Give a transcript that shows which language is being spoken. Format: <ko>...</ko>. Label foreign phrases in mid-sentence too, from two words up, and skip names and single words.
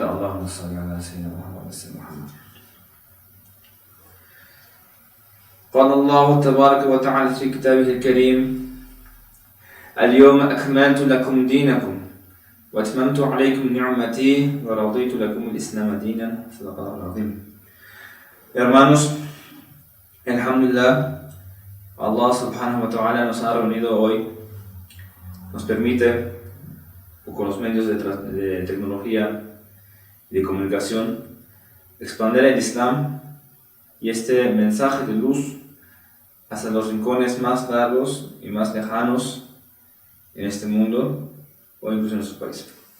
<ar>اللهم صل على سيدنا محمد وعلى آل سيدنا محمد. قال الله تبارك وتعالى في كتابه الكريم: اليوم أكملت لكم دينكم وأتممت عليكم نعمتي ورضيت لكم الإسلام دينا. صدق الله العظيم.</ar> <es>Hermanos, alhamdulillah,</es> <ar>الله سبحانه وتعالى</ar> <es>nos ha reunido hoy, nos permite, con los medios de tecnología y de comunicación, expandir el Islam y este mensaje de luz hacia los rincones más largos y más lejanos en este mundo o incluso en nuestro país.</es>